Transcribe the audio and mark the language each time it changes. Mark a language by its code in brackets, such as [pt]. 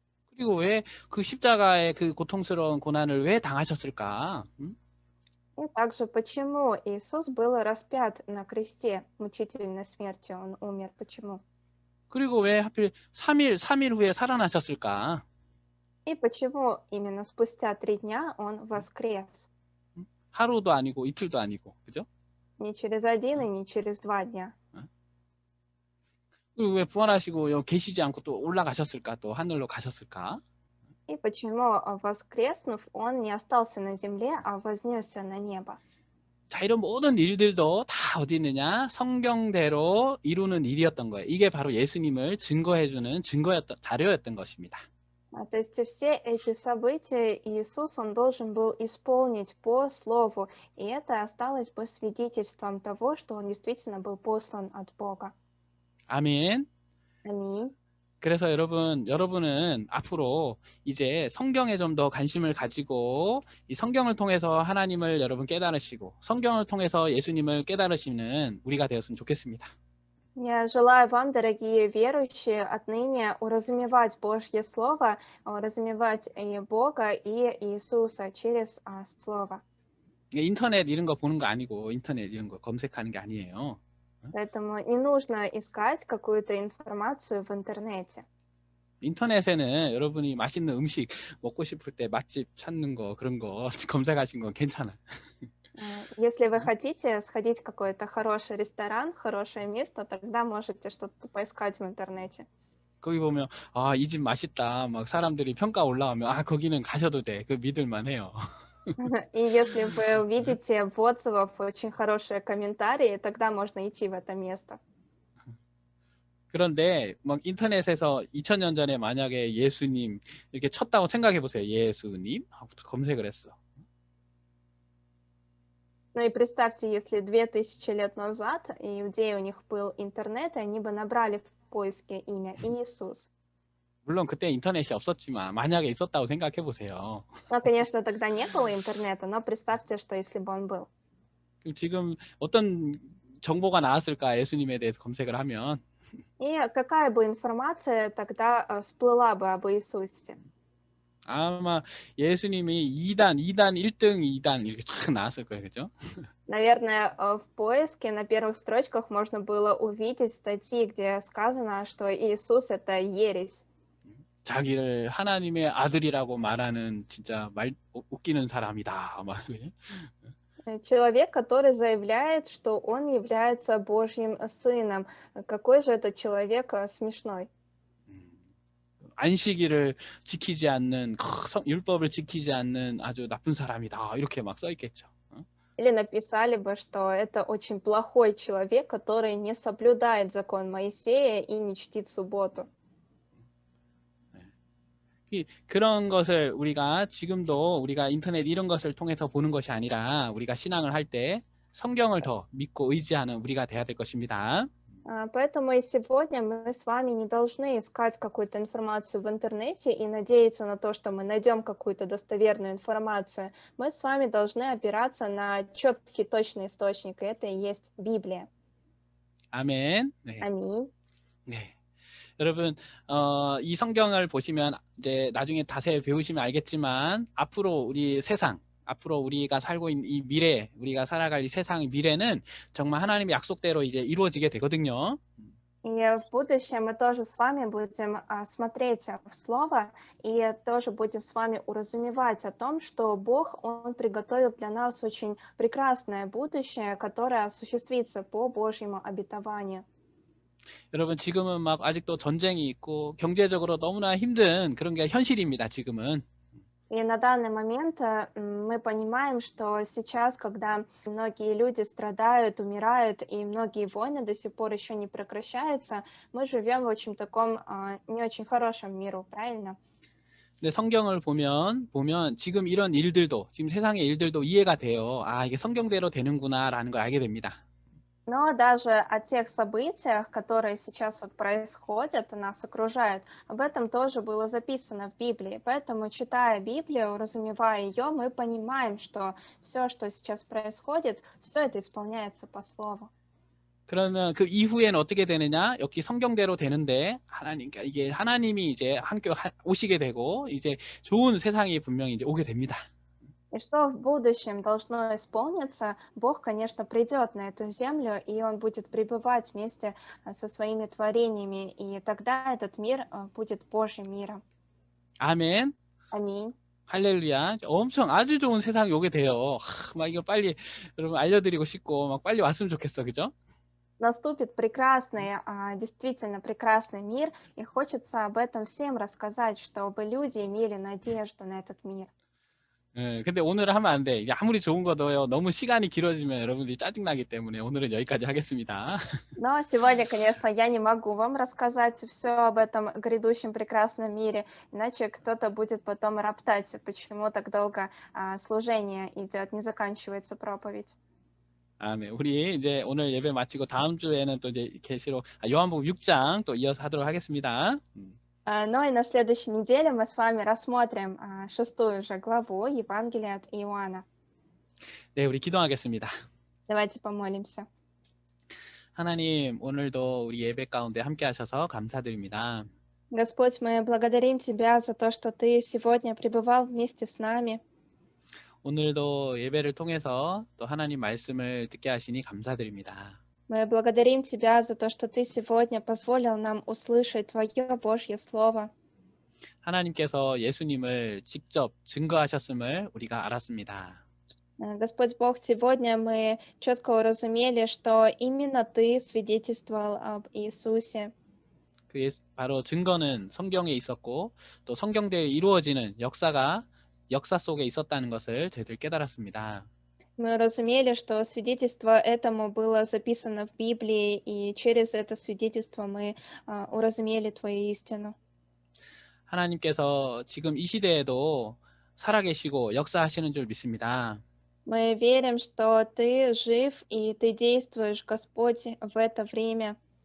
[ko] 그리고 왜 그 십자가의 그 고통스러운 고난을 왜 당하셨을까? [ru] И также, почему Иисус был распят на кресте мучительной смертью, он умер, почему? [ko] 그리고 왜 하필 3일 후에 살아나셨을까? [ru] И почему именно спустя 3 дня он воскрес? [ko] 하루도 아니고 이틀도 아니고, 그죠? [ru] Не через 1 и не через 2 дня. [ko] 그리고 왜 부활하시고 계시지 않고 또 올라가셨을까? 또 하늘로 가셨을까? [ru] И почему, воскреснув, он не остался на земле, а вознесся на небо? [ko] 자, 이런 모든 일들도 다 어디 있느냐? 성경대로 이루는 일이었던 거예요. 이게 바로 예수님을 증거해주는 자료였던 것입니다. [ru] То есть все эти события Иисус, он должен был исполнить по слову, и это осталось бы свидетельством того, что он действительно был послан от Бога. [ko] 아멘. [ru] Аминь. [ko] 그래서 여러분은 앞으로 이제 성경에 좀 더 관심을 가지고 이 성경을 통해서 하나님을 여러분 깨달으시고 성경을 통해서 예수님을 깨달으시는 우리가 되었으면 좋겠습니다. [ru] Я желаю вам, дорогие верующие, отныне уразумевать Божье Слово, уразумевать и Бога, и Иисуса через Слово. [ko] 인터넷 이런 거 보는 거 아니고 인터넷 이런 거 검색하는 게 아니에요. [ru] Поэтому не нужно искать какую-то информацию в интернете. [ko] 인터넷에는 여러분이 맛있는 음식 먹고 싶을 때 맛집 찾는 거 그런 거 검색하신 건 괜찮아요. [ru] Если вы хотите сходить в какой-то хороший ресторан, хорошее место, тогда можете что-то поискать в интернете. [ko] 거기 보면 이 집 맛있다 막 사람들이 평가 올라오면 거기는 가셔도 돼. 그 믿을만 해요. [ru] И если вы увидите в отзывах очень хорошие комментарии, тогда можно идти в это место. [ko] 그런데 막 인터넷에서 2000년 전에 만약에 예수님 이렇게 쳤다고 생각해 보세요. 예수님 하고 검색을 했어. [ru] Ну и представьте, если 2000 лет назад иудеи, у них был интернет, и они бы набрали в поиске имя Иисус. [ko] 물론 그때 인터넷이 없었지만 만약에 있었다고 생각해 보세요. [ru] Ну, конечно, тогда не было интернета, но представьте, что если бы он был. [ko] 지금 어떤 정보가 나왔을까? 예수님에 대해서 검색을 하면 [ru] И какая бы информация тогда всплыла бы об Иисусе? [ko] 아마 예수님이 2단 1등, 2단 이렇게 쫙 나왔을 거예요. 그죠? [ru] Наверное, в поиске на первых строчках можно было увидеть статьи, где сказано, что Иисус — это ересь. [ko] 자기를 하나님의 아들이라고 말하는 진짜 웃기는 사람이다. 막 [ru] Человек, который заявляет, что он является Божьим сыном. Какой же этот человек смешной. [ko] 안식일을 지키지 않는 율법을 지키지 않는 아주 나쁜 사람이다. 이렇게 막 써 있겠죠. [ru] Или написали бы, что это очень плохой человек, который не соблюдает закон Моисея и не чтит субботу. [ko] 그런 것을 우리가 지금도 우리가 인터넷 이런 것을 통해서 보는 것이 아니라 우리가 신앙을 할 때 성경을 더 믿고 의지하는 우리가 돼야 될 것입니다. [ru] Поэтому и сегодня мы с вами не должны искать какую-то информацию в интернете и надеяться на то, что мы найдем какую-то достоверную информацию. Мы с вами должны опираться на четкий, точный источник, и это и есть Библия. [ko] 아멘. 네. [ru] Аминь. [ko] 네. 여러분, 이 성경을 보시면 이제 나중에 자세히 배우시면 알겠지만 앞으로 우리 세상, 앞으로 우리가 살고 있는 이 미래, 우리가 살아갈 이 세상의 미래는 정말 하나님의 약속대로 이제 이루어지게 되거든요. [ru] И в будущем мы тоже с вами будем смотреть в Слово и тоже будем с вами уразумевать о том, что Бог, Он приготовил для нас очень прекрасное будущее, которое осуществится по Божьему обетованию. [ko] 여러분, 지금은 막 아직도 전쟁이 있고 경제적으로 너무나 힘든 그런 게 현실입니다, 지금은. [ru] И на данный момент мы понимаем, что сейчас, когда многие люди страдают, умирают, и многие войны до сих пор еще не прекращаются, мы живем в очень таком не очень хорошем миру, правильно? [ko] 근데 성경을 보면 지금 이런 일들도, 지금 세상의 일들도 이해가 돼요. 아, 이게 성경대로 되는구나라는 걸 알게 됩니다. [ru] Но даже о тех событиях, которые сейчас вот происходят, нас окружают, об этом тоже было записано в Библии. Поэтому, читая Библию, уразумевая ее, мы понимаем, что все, что сейчас происходит, все это исполняется по Слову. [ko] 그러면 그 이후에는 어떻게 되느냐? 역시 성경대로 되는데 이게 하나님이 이제 함께 오시게 되고 이제 좋은 세상이 분명히 이제 오게 됩니다. [ru] И что в будущем должно исполниться, Бог, конечно, придет на эту землю, и Он будет пребывать вместе со своими творениями, и тогда этот мир будет Божьим миром. [ko] 아멘. [ru] Аминь. [ko] 할렐루야. 엄청 아주 좋은 세상이 오게 돼요. 막 이거 빨리 여러분 알려드리고 싶고 막 빨리 왔으면 좋겠어, 그죠? [ru] Наступит прекрасный, действительно прекрасный мир, и хочется об этом всем рассказать, чтобы люди имели надежду на этот мир. [ko] 예, 근데 오늘은 하면 안 돼. 이게 아무리 좋은 거도요. 너무 시간이 길어지면 여러분들이 짜증나기 때문에 오늘은 여기까지 하겠습니다. [ru] Но сегодня, конечно, я не могу вам рассказать все об этом грядущем прекрасном мире, иначе кто-то будет потом роптать, почему так долго служение идет, не заканчивается проповедь. [ko] 아, 네. 우리 이제 오늘 예배 마치고 다음 주에는 또 이제 계시록 요한복음 6장 또 이어서 하도록 하겠습니다. [ru] Ну и на следующей неделе мы с вами рассмотрим 6 же главу Евангелия от Иоанна. [ko] 네, 우리 기도하겠습니다. [ru] Давайте помолимся. [ko] 하나님, 오늘도 우리 예배 가운데 함께 하셔서 감사드립니다. [ru] Господь, мы благодарим Тебя за то, что Ты сегодня пребывал вместе с нами. [ko] 오늘도 예배를 통해서 또 하나님 말씀을 듣게 하시니 감사드립니다. [ru] Мы благодарим Тебя за то, что Ты сегодня позволил нам услышать Твое Божье Слово. [ko] 하나님께서 예수님을 직접 증거하셨음을 우리가 알았습니다. [ru] Господь Бог, сегодня мы четко уразумели, что именно Ты свидетельствовал об Иисусе. [ko] 바로 증거는 성경에 있었고 또 성경대로 이루어지는 역사가 역사 속에 있었다는 것을 저희들 깨달았습니다. [ru] Мы разумели, что свидетельство этому было записано в Библии, и через это свидетельство мы уразумели Твою истину. [ko] 하나님께서 지금 이 시대에도 살아계시고 역사하시는 줄 믿습니다. [ru] Мы верим, что Ты жив, и Ты действуешь, Господь, в это время.